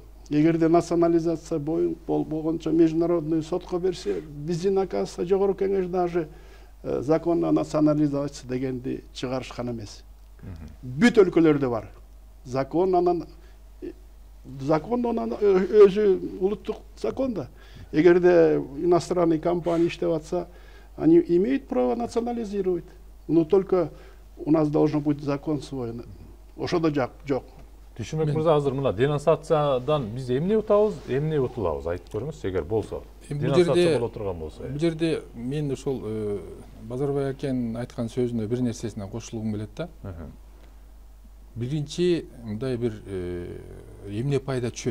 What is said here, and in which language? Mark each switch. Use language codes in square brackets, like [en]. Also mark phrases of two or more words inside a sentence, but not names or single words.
[ky] Эгерде национализация болгончо [ru] международный сотко [ky] берсе, биздин оказывается жогорку кеңеш даже [ru] закон о национализации [ky] дегенди чыгарышкан эмес. Бүт өлкөлөрдө бар. Закон анан өзү улуттук закон да. Эгерде [ru] иностранный компания [ky] иштеп атса, [ru] они имеют право национализировать. Но только у нас должен быть закон свой. [ky] Ошодо жок. Түшүмөк мырза, азыр мына денонсациядан биз эмне утабыз, эмне утулабыз айтып көрүңүз, эгер болсо. Денонсация боло турган болсо. Бул жерде мен ошол Базарбай акенин айткан сөзүнө бир нерсесине кошулгум келет да. Биринчи мындай бир эмне пайда түшөт?